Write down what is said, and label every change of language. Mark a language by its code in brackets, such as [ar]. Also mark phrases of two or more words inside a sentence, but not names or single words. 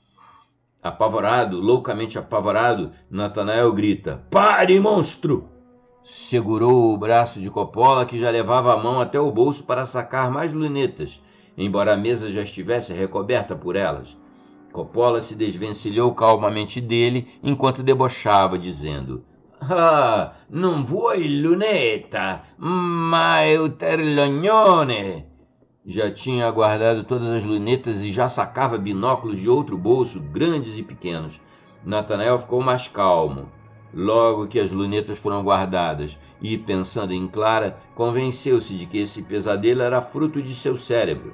[pt] Apavorado, loucamente apavorado, Natanael grita: "Pare, monstro!" Segurou o braço de Coppola, que já levava a mão até o bolso para sacar mais lunetas, embora a mesa já estivesse recoberta por elas. Coppola se desvencilhou calmamente dele, enquanto debochava, dizendo: [it] "Ah, non vuoi luneta, ma è un terlognone!" [pt] Já tinha guardado todas as lunetas e já sacava binóculos de outro bolso, grandes e pequenos. Natanael ficou mais calmo. Logo que as lunetas foram guardadas e, pensando em Clara, convenceu-se de que esse pesadelo era fruto de seu cérebro.